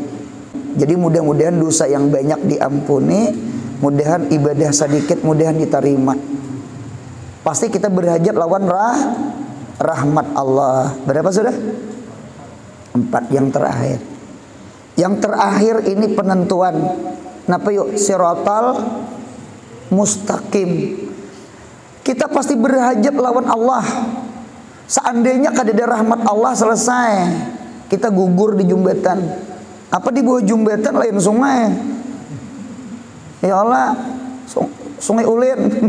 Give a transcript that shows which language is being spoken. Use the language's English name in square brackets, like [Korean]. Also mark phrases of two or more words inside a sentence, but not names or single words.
[Indonesian] Jadi mudah-mudahan dosa yang banyak diampuni, mudahan ibadah sedikit mudahan diterima. [Banjar] Pasti kita berhajat lawan rahmat Allah. [Indonesian] Berapa sudah? 4 yang terakhir. Yang terakhir ini penentuan. [Banjar] Napa yuk? [Arabic] الصراط المستقيم. [Banjar] Kita pasti berhajat lawan Allah. Seandainya kada ada rahmat Allah selesai. [Indonesian] Kita gugur di jembatan. Apa di bawah jembatan lain sungai? Ya Allah, sungai ulin.